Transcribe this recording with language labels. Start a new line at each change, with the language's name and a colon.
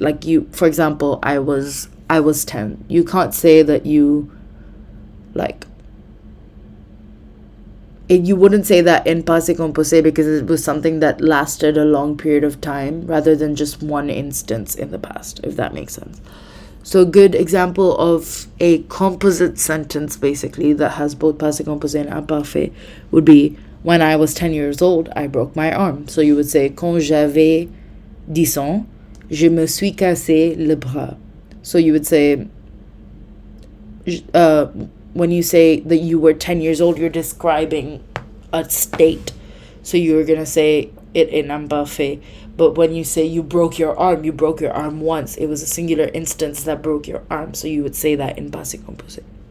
English: Like you, for example, I was 10. You can't say that you, like, you wouldn't say that in passé composé because it was something that lasted a long period of time rather than just one instance in the past, if that makes sense. So a good example of a composite sentence, basically, that has both passé composé and imparfait would be, when I was 10 years old, I broke my arm.
French: So you would say, quand j'avais 10 ans, je me suis cassé le bras.
English: So you would say, when you say that you were 10 years old, you're describing a state. So you're going to say it in imparfait. But when you say you broke your arm once. It was a singular instance that broke your arm. So you would say that in passé composé.